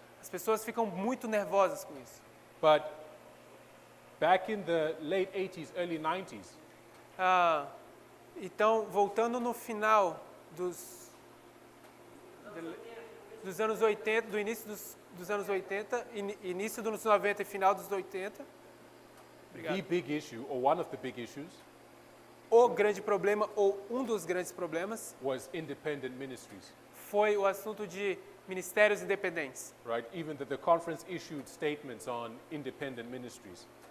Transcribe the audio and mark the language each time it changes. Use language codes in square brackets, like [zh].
[pt] As pessoas ficam muito nervosas com isso. [en] But back in the late 80s, early 90s, [pt] Então, voltando no final dos anos 80, do início dos anos 80, início dos 90 e final dos 80. [en] The [pt] Obrigado. [en] big issue, or one of the big issues, [pt] O grande problema, ou um dos grandes problemas, [en] was independent ministries, [pt] foi o assunto de ministérios independentes. [en] right? Even that the conference issued statements on independent ministries.